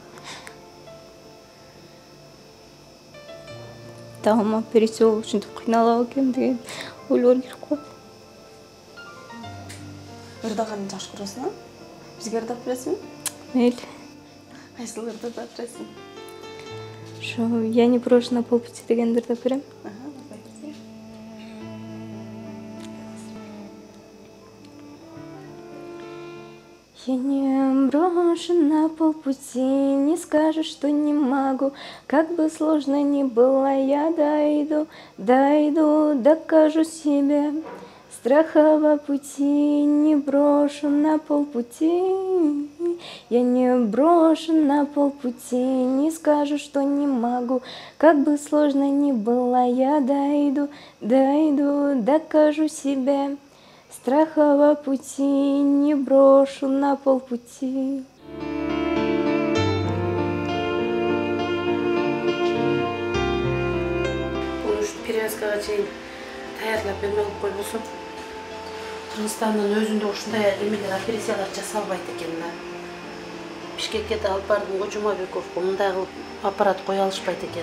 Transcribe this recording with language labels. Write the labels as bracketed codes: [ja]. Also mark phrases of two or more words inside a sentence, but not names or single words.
[ky] Дагы операция болуп ушинтип кыйналат экенмин деген ойлор кирип калат. Ырдаган жакшы көрөсүң? Бизге ырдап бересиңби? Мейли. Кайсыл ырды ырдап бересиң? Ошо [ru] я не брошу на полпути [ky] дегенди ырдап берем. [ru] Я не брошу на полпути, не скажу, что не могу. Как бы сложно ни было, я дойду, докажу себе. Страхового пути не брошу на полпути. Я не брошу на полпути, не скажу, что не могу. Как бы сложно ни было, я дойду, докажу себе. Страхового пути не брошу на полпути. [ky] Перевязкага чейин даярлап берме кылып койбосом. Кыргызстандын өзүндө ушундай эмелер, операциялар жасалбайт экен да. Бишкекке да алып бардым, Жумабековго мындай кылып аппарат кое алышпайт экен.